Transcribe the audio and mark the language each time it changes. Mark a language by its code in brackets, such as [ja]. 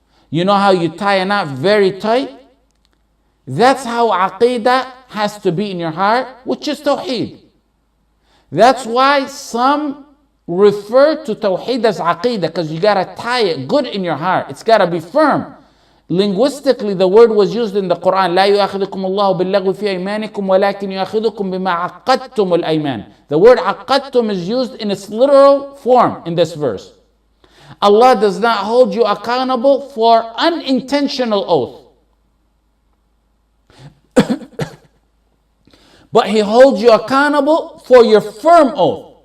[en] You know how you tie a knot very tight? That's how Aqidah has to be in your heart, which is Tawheed. That's why some refer to Tawheed as Aqidah, because you gotta tie it good in your heart. It's gotta be firm. Linguistically, the word was used in the Quran. [ar] لا يؤاخذكم الله باللغو في أيمانكم ولكن يؤاخذكم بما عقدتم الأيمان. [en] The word عقدتم is used in its literal form in this verse. Allah does not hold you accountable for unintentional oath. But He holds you accountable for your firm oath.